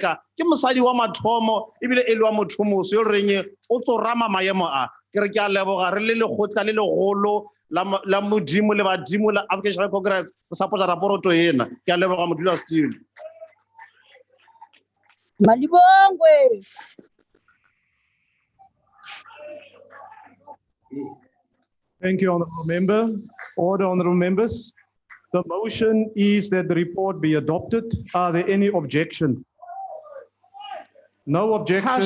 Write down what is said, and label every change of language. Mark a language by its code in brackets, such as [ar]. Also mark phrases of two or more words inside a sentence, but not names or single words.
[nso] Ke mosadi wa mathomo ebile e le wa mothomoso yo reng o tsorama maemo a ke re ke a leboga re le lekgotla le legolo la modimo le badimo la African National Congress go support raporoto ena ke a leboga modulasetulo. Malibongwe. [en] Thank you, Honourable Member. Order, Honourable Members. The motion is that the report be adopted. Are there any objections? No objections.